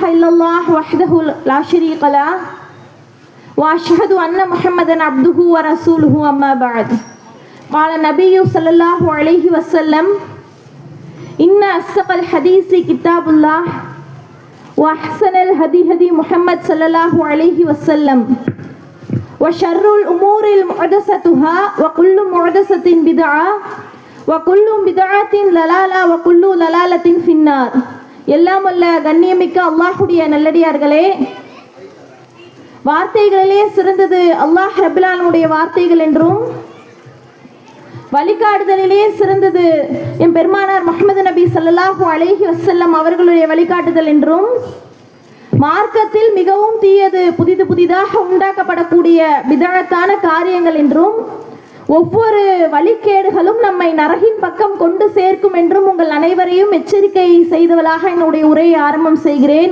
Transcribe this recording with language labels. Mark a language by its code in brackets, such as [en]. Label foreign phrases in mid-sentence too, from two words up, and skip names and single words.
[ar] إلا الله وحده لا شريك له وأشهد أن محمدا عبده ورسوله أما بعد قال النبي صلى الله عليه وسلم إن أصدق الحديث كتاب الله وأحسن الهدي هدي محمد صلى الله عليه وسلم وشر الأمور محدثاتها وكل محدثة بدعة وكل بدعة ضلالة وكل ضلالة في النار. [ta] எல்லாம் வல்ல கண்ணியமிக்க அல்லாஹ்வுடைய நல்லடியார்களே, வார்த்தைகளிலே சிறந்தது [ar] الله رب العالمين [ta] வார்த்தைகள் என்றும், வழிகாட்டுதலிலே சிறந்தது எம் பெருமானார் முஹம்மது நபி [ar] صلى الله عليه وسلم [ta] அவர்களுடைய வழிகாட்டுதல் என்றும், மார்க்கத்தில் மிகவும் தீயது புதிதாக உண்டாக்கப்படக்கூடிய பிதஅத்தான காரியங்கள் என்றும், ஒவ்வொரு வழிகேடுகளும் நம்மை நரகின் பக்கம் கொண்டு சேர்க்கும் என்றும் உங்கள் அனைவரையும் எச்சரிக்கை செய்தவளாக என்னுடைய உரையை ஆரம்பம் செய்கிறேன்.